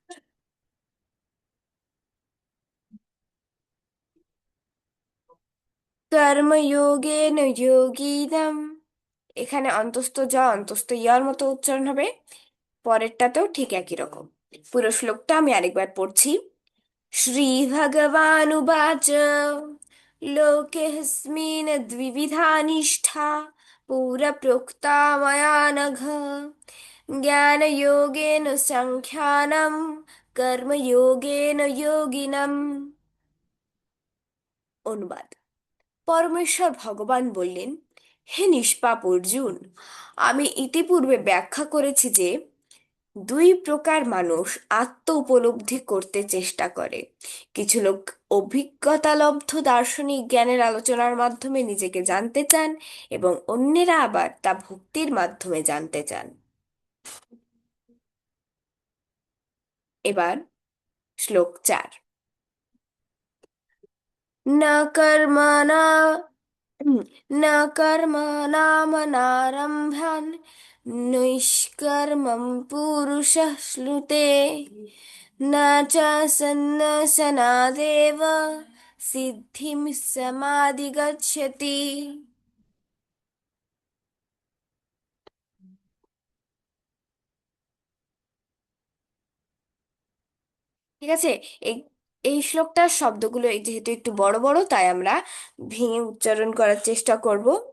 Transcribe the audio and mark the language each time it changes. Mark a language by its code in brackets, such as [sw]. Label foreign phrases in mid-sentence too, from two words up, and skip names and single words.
[sa] কর্মযোগেন যোগিনম, [bn] এখানে অন্তস্থ জ অন্তস্থ ইয়ার মতো উচ্চারণ হবে। পরেরটাতেও ঠিক একই রকম। পুরো শ্লোকটা আমি আরেকবার পড়ছি। [sa] श्रीभगवानुवाच लोकेऽस्मिन् द्विविधा निष्ठा पुरा प्रोक्ता मया नघ ज्ञानयोगेन साङ्ख्यानं कर्मयोगेन योगिनम्। [bn] অনুবাদ। পরমেশ্বর ভগবান বললেন, হে নিষ্পাপ অর্জুন, আমি ইতিপূর্বে ব্যাখ্যা করেছি যে দুই প্রকার মানুষ আত্ম উপলব্ধি করতে চেষ্টা করে। কিছু লোক অভিজ্ঞতালব্ধ দার্শনিক জ্ঞানের আলোচনার মাধ্যমে নিজেকে জানতে চান, এবং অন্যেরা আবার তা ভক্তির মাধ্যমে জানতে চান। এবার শ্লোক 4। [sa] न कर्मणा न कर्मणामनारम्भान् नैष्कर्म्यं पुरुषः श्नुते न च सन्न्यासनादेव सिद्धिं समाधिगच्छति। [bn] ঠিক আছে। এই এই শ্লোকটার শব্দগুলো যেহেতু একটু বড় বড়, তাই আমরা ভেঙে উচ্চারণ করার চেষ্টা করব।